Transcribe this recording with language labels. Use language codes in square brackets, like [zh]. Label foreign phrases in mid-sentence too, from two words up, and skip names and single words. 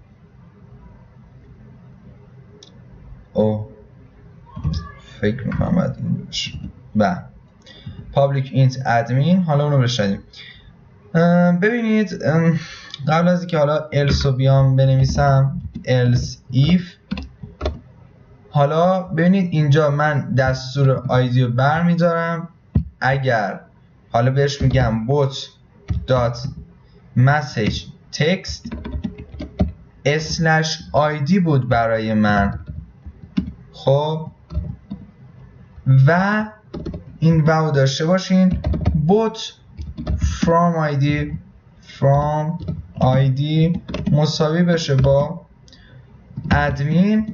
[fa] فکر میکنم باید این بشه. [en] public int admin, [fa] حالا اونو بشنیم. ببینید قبل از اینکه حالا else رو بیام بنویسم [en] else if، [fa] حالا ببینید اینجا من دستور آیدی رو بر میدارم، اگر حالا بهش میگم [en] bot dot message text [fa] /id بود برای من، خب و این واو داشته باشین [en] bot from id [fa] مساوی بشه با ادمین.